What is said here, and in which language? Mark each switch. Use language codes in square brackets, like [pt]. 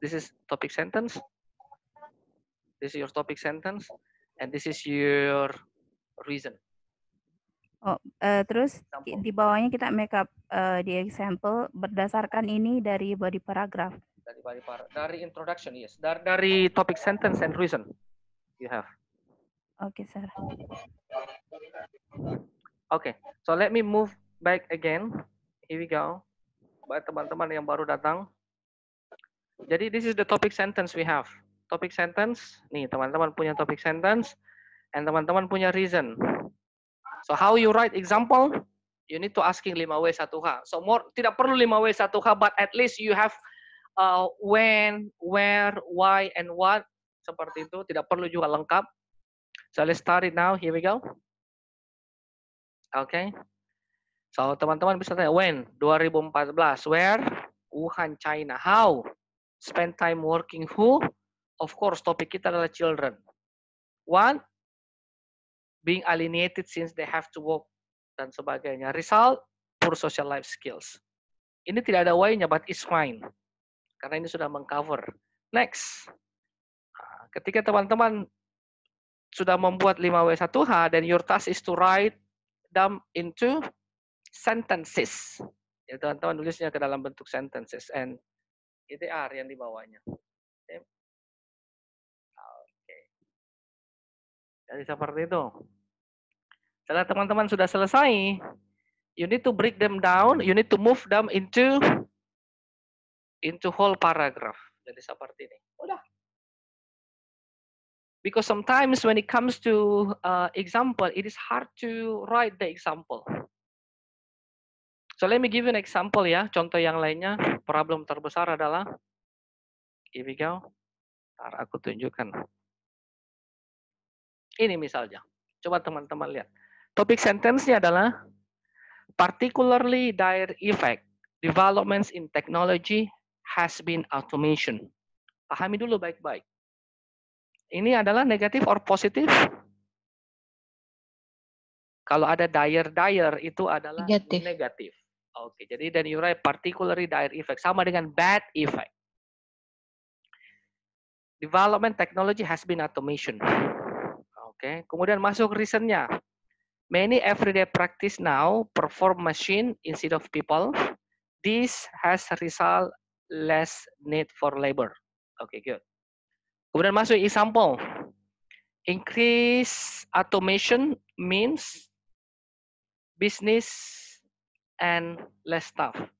[en] This is topic sentence. This is your topic sentence, and this is your reason. [id] Oh, terus [en] Example. [id] di bawahnya kita make up di example berdasarkan ini dari body paragraph. Dari introduction, yes. [en] Dari topic sentence and reason you have. [id] Oke, sir. [en] Okay, so let me move back again. Here we go. [id] Buat teman-teman yang baru datang. [en] Jadi this is the topic sentence we have. Topic sentence, nih teman-teman punya topic sentence, and teman-teman punya reason. So how you write example? You need to asking 5W1H. So more tidak perlu 5W1H, but at least you have when, where, why, and what. Seperti itu, tidak perlu juga lengkap. So let's start it now. Here we go. Okay. So teman-teman bisa tanya, when? 2014. Where? Wuhan, China. How? Spend time working. Who? Of course, topik kita adalah children. What? Being alienated since they have to work dan sebagainya. Result, poor social life skills. [id] Ini tidak ada why-nya, but it's fine. Karena ini sudah mengcover. [en] Next. Ketika teman-teman sudah membuat 5W1H, then your task is to write them into sentences. [id] Ya, teman-teman tulisnya ke dalam bentuk sentences. And ITR yang di bawahnya. Oke. Jadi seperti itu. [en] Setelah teman-teman sudah selesai, you need to break them down, you need to move them into whole paragraph. Jadi seperti ini. Udah. Because sometimes when it comes to example, it is hard to write the example. So let me give you an example ya. [id] Contoh yang lainnya, problem terbesar adalah, here we go. Ntar aku tunjukkan. Ini misalnya. Coba teman-teman lihat. Topik sentence-nya adalah particularly dire effect developments in technology has been automation. Pahami dulu baik-baik. Ini adalah negatif or positif? Kalau ada dire itu adalah negatif. [en] Oke, jadi then you write particularly dire effect sama dengan bad effect. Development technology has been automation. [id] Oke, kemudian masuk reasonnya. [en] Many everyday practice now perform machine instead of people. This has result less need for labor. Oke, good. Kemudian masuk example. Increase automation means business and less staff.